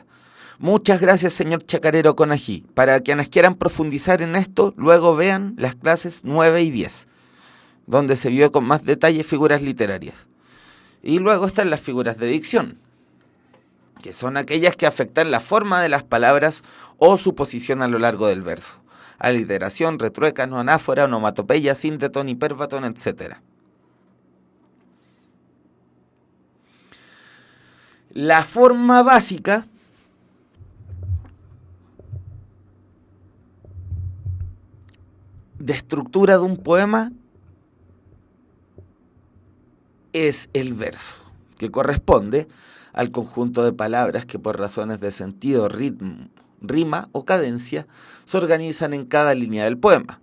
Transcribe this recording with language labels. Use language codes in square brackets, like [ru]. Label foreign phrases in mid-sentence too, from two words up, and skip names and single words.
[es] Muchas gracias, señor Chacarero Conají. Para quienes quieran profundizar en esto, luego vean las clases 9 y 10, donde se vio con más detalle figuras literarias. Y luego están las figuras de dicción, que son aquellas que afectan la forma de las palabras o su posición a lo largo del verso. Aliteración, retruécano, anáfora, onomatopeya, síntetón, hipérbatón, etc. La forma básica de estructura de un poema es el verso, que corresponde al conjunto de palabras que por razones de sentido, ritmo, rima o cadencia se organizan en cada línea del poema.